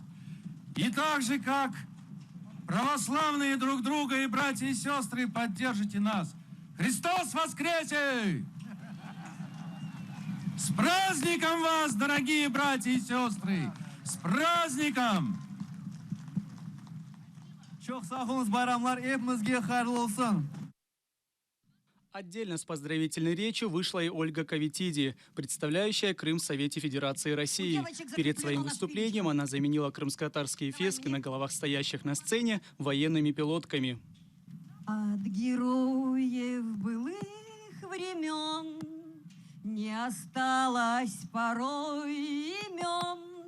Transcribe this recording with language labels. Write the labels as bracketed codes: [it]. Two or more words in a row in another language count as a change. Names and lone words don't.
[ru] И так же, как православные друг друга и братья и сестры, поддержите нас. Христос воскресе! С праздником вас, дорогие братья и сестры! С праздником! [crh] Çok sağ olun, bayramlar hepimizге hayırlı olsun. [ru] Отдельно с поздравительной речью вышла и Ольга Кавитиди, представляющая Крым в Совете Федерации России. Перед своим выступлением она заменила крымско-татарские фески на головах стоящих на сцене военными пилотками. От героев былых времен не осталось порой имен.